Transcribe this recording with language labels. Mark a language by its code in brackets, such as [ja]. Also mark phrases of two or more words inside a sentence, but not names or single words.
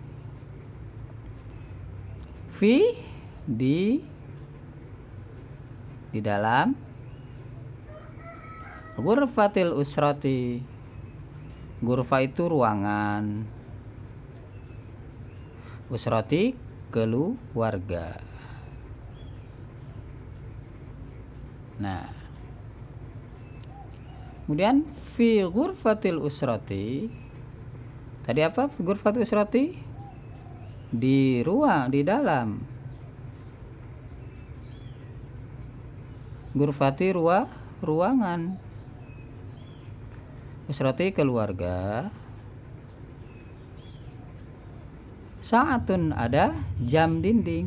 [ar] في [id] di dalam [ar] غرفة الأسرة. [id] Ghurfa itu ruangan. Usrati keluarga. Nah, kemudian [ar] في غرفة الأسرة. [id] Tadi apa? [ar] غرفة الأسرة [id] di ruang, di dalam. Ghurfati ruangan. Usrati keluarga. Saatun ada jam dinding.